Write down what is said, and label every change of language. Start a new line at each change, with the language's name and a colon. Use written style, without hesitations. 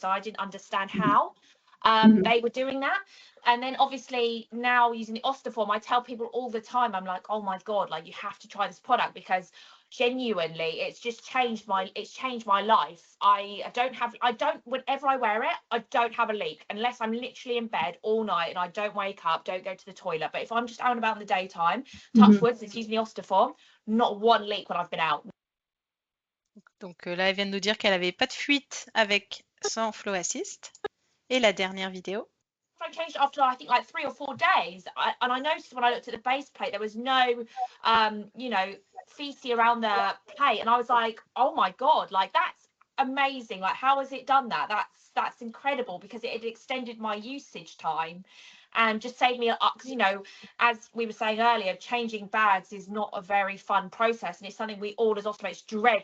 English: So I didn't understand how they were doing that. And then obviously now using the Ostoform, I tell people all the time, I'm like, oh my God, like you have to try this product because genuinely it's changed my life. Whenever I wear it, I don't have a leak unless I'm literally in bed all night and I don't wake up, don't go to the toilet. But if I'm just out and about in the daytime, touch wood, it's using the Ostoform, not one leak when I've been out.
French: Donc là, elle vient de nous dire qu'elle avait pas de fuite avec son Flow Assist. Et la dernière vidéo.
English: I changed after I think like 3 or 4 days, and I noticed when I looked at the base plate there was no feces around the plate, and I was like, oh my God, like that's amazing, like how has it done that? That's incredible because it had extended my usage time and just saved me because as we were saying earlier, changing bags is not a very fun process, and it's something we all as ostomates dread.